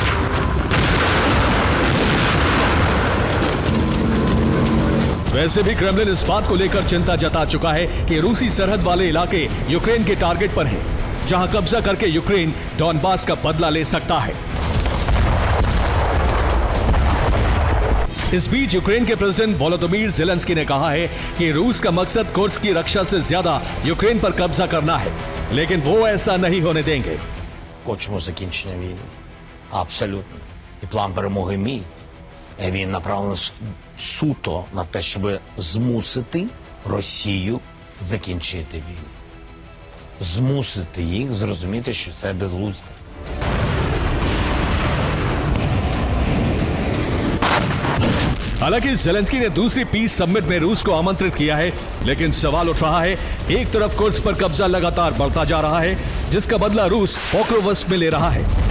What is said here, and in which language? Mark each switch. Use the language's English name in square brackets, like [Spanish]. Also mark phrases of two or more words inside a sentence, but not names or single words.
[Hindi] वैसे भी क्रेमलिन इस बात को लेकर चिंता जता चुका है कि रूसी सरहद वाले इलाके यूक्रेन के टारगेट पर हैं, जहां कब्जा करके यूक्रेन डॉनबास का बदला ले सकता है। इस बीच यूक्रेन के प्रेसिडेंट वोलोदिमीर ज़ेलेंस्की ने कहा है कि रूस का मकसद कुर्स्क की रक्षा से ज्यादा यूक्रेन पर कब्जा करना है, लेकिन वो ऐसा नहीं होने देंगे। [Ukrainian] Хочемо закінчення війни. Абсолютно. І план перемоги мій. Він направлений суто на те, щоб змусити Росію закінчити війну. змусити їх зрозуміти, що це безглуздо. [Hindi] हालांकि जेलेंस्की ने दूसरी [English] peace summit [Hindi] में रूस को आमंत्रित किया है, लेकिन सवाल उठ रहा है, एक तरफ कुर्स्क पर कब्जा लगातार बढ़ता जा रहा है, जिसका बदला रूस पोक्रोवस्क में ले रहा है।